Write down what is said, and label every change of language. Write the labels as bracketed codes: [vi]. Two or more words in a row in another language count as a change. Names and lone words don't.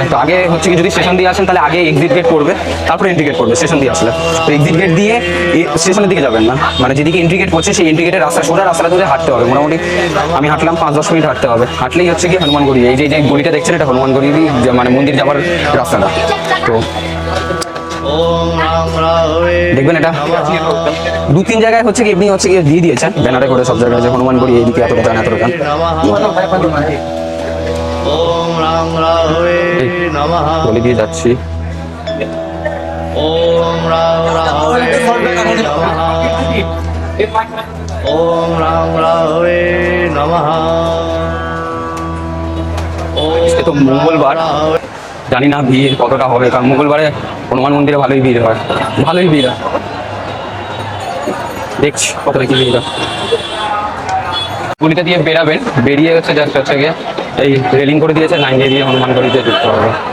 [bn] তো আগে হচ্ছে কি যদি স্টেশন দিয়ে আসেন তাহলে আগে এক্সিট গেট করবে, তারপর এন্ট্রি গেট করবে স্টেশন দিয়ে আসলে। তো এক্সিট গেট দিয়ে স্টেশনের দিকে যাবেন না, মানে যেদিকে এন্ট্রি গেট করছে সেই এন্ট্রি গেটের সোজা রাস্তাটা ধরে হাঁটতে হবে। মোটামুটি আমি হাঁটলাম 5-10 মিনিট হাঁটতে হবে, হাঁটলেই হচ্ছে কি হনুমানগড়ি। এই যে গলিটা দেখছেন এটা হনুমানগড়ি, মানে মন্দির যাওয়ার রাস্তাটা। তো [sa] ॐ राम राहवे [bn] দেখবেন এটা 2-3 জায়গায় হচ্ছে কি এমনি হচ্ছে কি দিয়ে দিয়েছেন ব্যানারে করে সব জায়গায়, যে হনুমানগড়ি এইদিকে এতটা যান এতটা যান। [sa] नमः ॐ राम राहवे नमः [bn] বলে দিয়ে যাচ্ছি। [sa] ॐ राव राहवे नमः ॐ राम राहवे नमः [bn] আজকে তো মঙ্গলবার, জানি না ভিড় কতটা হবে, কারণ মঙ্গলবারে হনুমান মন্দিরে ভালোই ভিড় হয়, ভালোই ভিড় হয়। দেখছি কতটা কি ভিড় হয়। গলিটা দিয়ে বেরাবেন, বেরিয়ে হচ্ছে জাস্ট হচ্ছে গিয়ে এই রেলিং করে দিয়েছে, লাইন দিয়ে হনুমানগড়িতে ঢুকতে হবে।